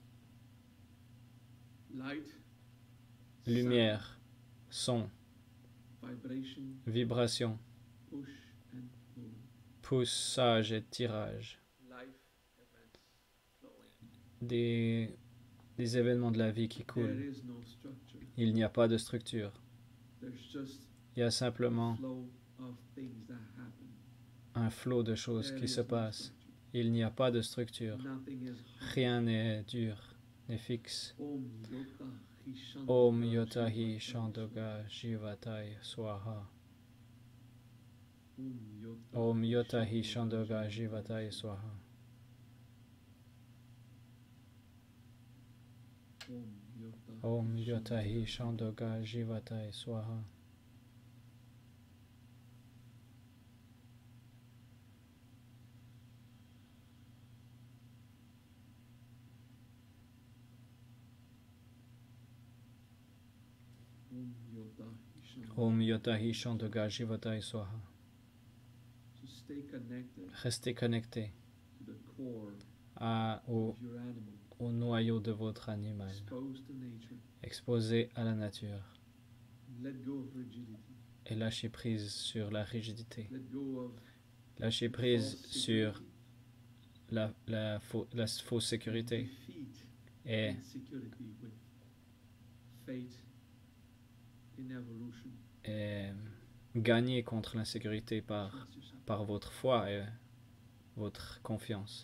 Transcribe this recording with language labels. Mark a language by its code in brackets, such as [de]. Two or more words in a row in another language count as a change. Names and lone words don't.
[fr] lumière, son, vibration, poussage et tirage, des événements de la vie qui coulent. Il n'y a pas de structure. Il y a simplement un flot de choses qui se passent. Il n'y a pas de structure. Rien n'est dur, n'est fixe. [sa] Om Yotahi Shandoga Jivatai Swaha. Om Yotahi Shandoga Jivatai Swaha. Om Yotahi Shandoga Jivatai Swaha. Om Yotahi Shandoga Jivatai Swaha. [fr] Restez connecté au noyau de votre animal, exposé à la nature, et lâchez prise sur la rigidité, lâchez prise sur la fausse sécurité et gagner contre l'insécurité par votre foi et votre confiance.